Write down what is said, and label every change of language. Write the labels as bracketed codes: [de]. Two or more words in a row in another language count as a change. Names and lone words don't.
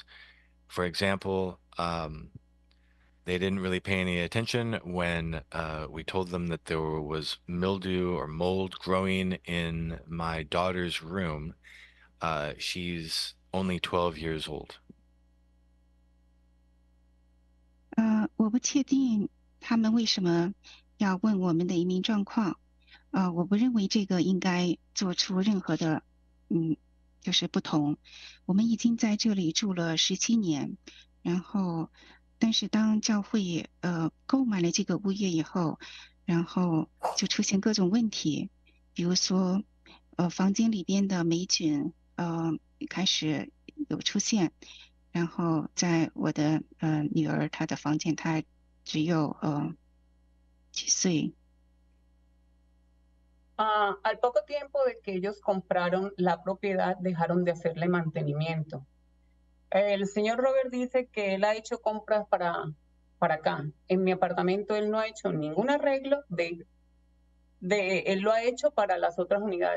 [en] For example, they didn't really pay any attention when we told them that there was mildew or mold growing in my daughter's room. She's only 12 years old. [zh] 我不确定他们为什么要问我们的移民状况。我不认为这个应该做出任何的，就是不同。我们已经在这里住了17年，然后，但是当教会购买了这个物业以后，然后就出现各种问题，比如说，房间里边的霉菌开始有出现。然后在我的女儿她的房间，她只有几岁。 [es] Al poco tiempo de que ellos compraron la propiedad, dejaron de hacerle mantenimiento. El señor Robert dice que él ha hecho compras para acá. En mi apartamento él no ha hecho ningún arreglo, él lo ha hecho para las otras unidades.